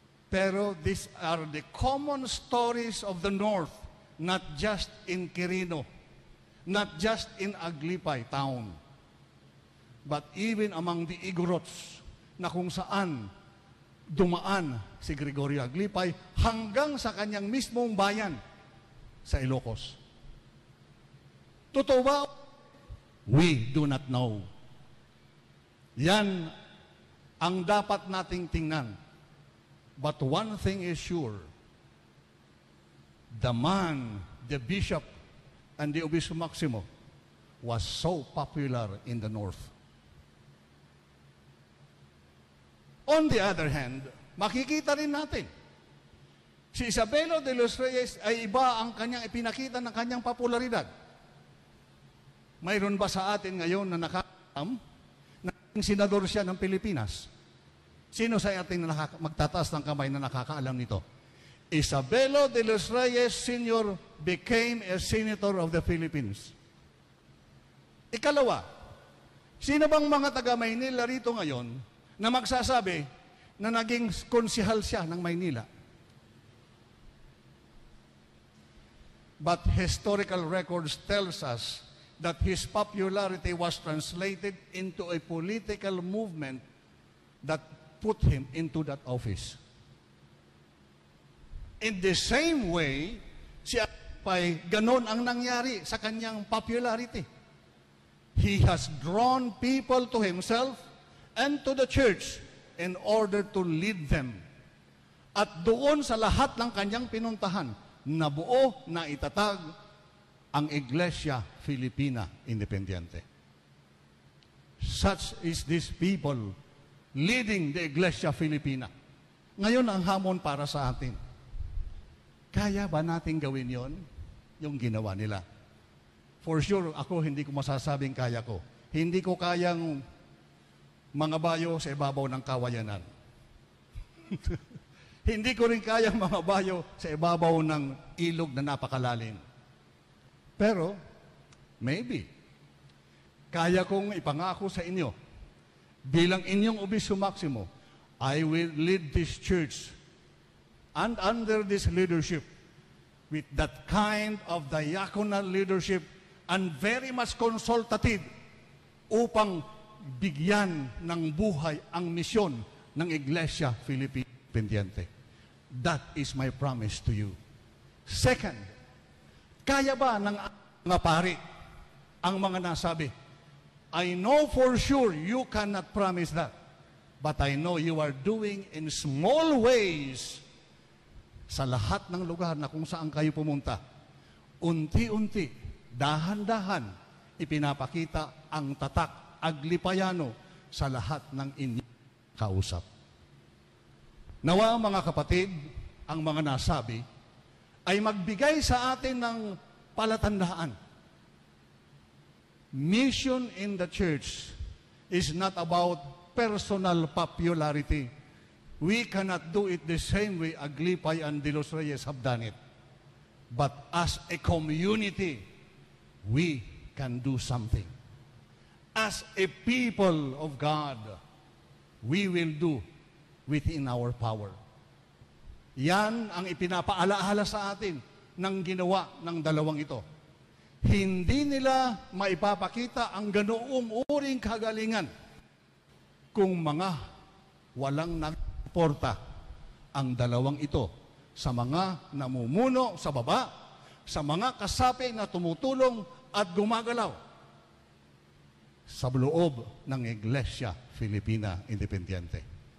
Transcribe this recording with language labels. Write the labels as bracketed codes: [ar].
[en] Pero these are the common stories of the North, not just in Quirino, not just in Aglipay town, but even among the Igorots [tl] na kung saan dumaan si Gregorio Aglipay hanggang sa kanyang mismong bayan sa Ilocos. Totoo ba? [en] We do not know. [tl] Yan ang dapat nating tingnan. [en] But one thing is sure, the man, the bishop, and the Obispo Maximo was so popular in the North. On the other hand, [tl] makikita rin natin, si Isabelo de los Reyes ay iba ang kanyang ipinakita ng kanyang popularidad. Mayroon ba sa atin ngayon na nakakaalam na senador siya ng Pilipinas? Sino sa atin na magtataas ng kamay na nakakaalam nito? [en] Isabelo de los Reyes Sr. became a senator of the Philippines. [tl] Ikalawa, sino bang mga taga-Maynila rito ngayon na magsasabi na naging konsihal siya ng Maynila? [en] But historical records tells us that his popularity was translated into a political movement that put him into that office. In the same way, [tl] si Aglipay, ganon ang nangyari sa kanyang popularity. [en] He has drawn people to himself and to the church in order to lead them. [tl] At doon sa lahat ng kanyang pinuntahan, nabuo na itatag ang Iglesia Filipina Independiente. [en] Such is these people leading the Iglesia Filipina. [tl] Ngayon ang hamon para sa atin. Kaya ba natin gawin yon? Yung ginawa nila. [en] For sure, [tl] ako hindi ko masasabing kaya ko. Hindi ko kayang mangabayo sa ibabaw ng kawayanan. Hindi ko rin kayang mangabayo sa ibabaw ng ilog na napakalalim. Pero, maybe, kaya kong ipangako sa inyo, bilang inyong Obispo Maximo, [en] I will lead this church and under this leadership with that kind of diaconal leadership and very much consultative [tl] upang bigyan ng buhay ang misyon ng Iglesia Filipina Independiente. [en] That is my promise to you. Second, [tl] kaya ba ng mga pari ang mga nasabi? [en] I know for sure you cannot promise that. But I know you are doing in small ways [tl] sa lahat ng lugar na kung saan kayo pumunta. Unti-unti, dahan-dahan, ipinapakita ang tatak Aglipayano sa lahat ng inyong kausap. Nawa mga kapatid, ang mga nasabi, ay magbigay sa atin ng palatandaan. [en] mission in the church is not about personal popularity. We cannot do it the same way Aglipay and De Los Reyes have done it. But as a community, we can do something. As a people of God, we will do within our power. [tl] Yan ang ipinapaalaala sa atin ng ginawa ng dalawang ito. Hindi nila maipapakita ang ganoong uring kagalingan kung mga walang nagporta ang dalawang ito sa mga namumuno sa baba, sa mga kasapi na tumutulong at gumagalaw sa loob ng Iglesia Filipina Independiente.